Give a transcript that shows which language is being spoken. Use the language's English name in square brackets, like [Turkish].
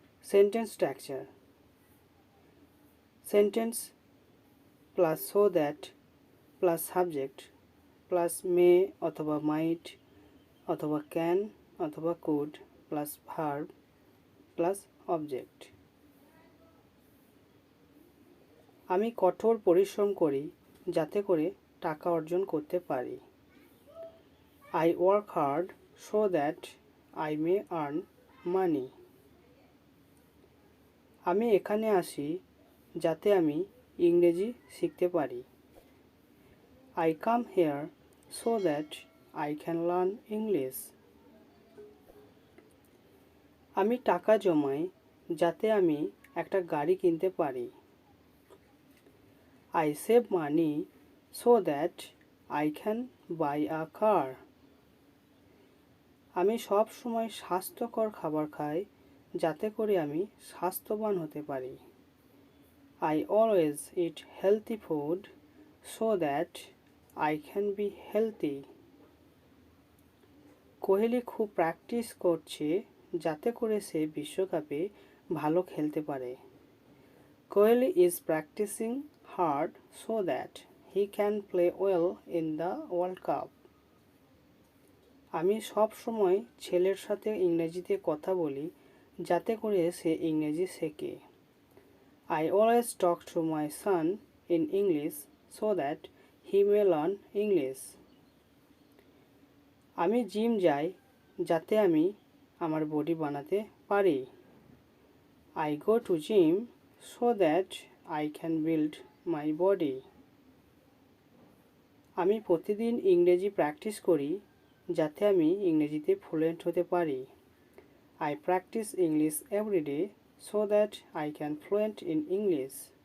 [English] Sentence structure: sentence plus so that plus subject plus may অথবা might অথবা can অথবা could plus verb plus object. [Bangla] আমি কঠোর পরিশ্রম করি যাতে করে টাকা অর্জন করতে পারি। [English] I work hard so that I may earn money. [Bangla] আমি এখানে আসি যাতে আমি ইংরেজি শিখতে পারি। [English] I come here so that I can learn English. [Bangla] আমি টাকা জমাই যাতে আমি একটা গাড়ি কিনতে পারি। [English] I save money so that I can buy a car. [Bangla] আমি সব সময় স্বাস্থ্যকর খাবার খাই যাতে করে আমি স্বাস্থ্যবান হতে পারি। [English] I always eat healthy food so that I can be healthy. [Bangla] Kohli খুব প্র্যাকটিস করছে যাতে করে সে বিশ্বকাপে ভালো খেলতে পারে। [English] Kohli is practicing hard so that he can play well in the World Cup. [Bangla] আমি সব সময় ছেলের সাথে ইংরেজিতে কথা বলি যাতে করে সে ইংরেজি শেখে। [English] I always talk to my son in English so that he may learn English. [Bangla] আমি জিম যাই যাতে আমি আমার বডি বানাতে পারি। [English] I go to gym so that I can build my body. [Bangla] আমি প্রতিদিন ইংরেজি প্র্যাকটিস করি যাতে আমি ইংরেজিতে ফ্লুয়েন্ট হতে পারি। [English] I practice English every day so that I can fluent in English.